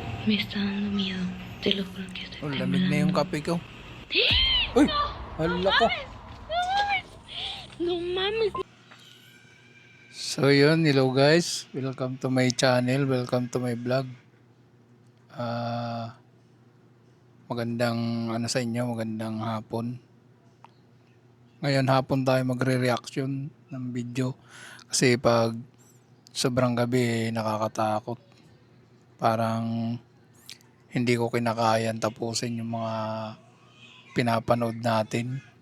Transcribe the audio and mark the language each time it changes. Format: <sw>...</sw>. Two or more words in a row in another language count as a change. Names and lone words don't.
<es>Me está dando miedo. Te lo juro que estoy</es> <tl>Oh, lamig na yung</tl> <es>temblando.</es> <tl>kape ko. Uy! Hala ko.</tl> <es>No mames.</es> <en>So yun, hello guys. Welcome to my channel. Welcome to my vlog.</en> <tl>Magandang sa inyo, magandang hapon. Ngayon hapon tayo magre-reaction ng video. Kasi pag sobrang gabi nakakatakot. Parang hindi ko kinakayan tapusin yung mga pinapanood natin.</tl>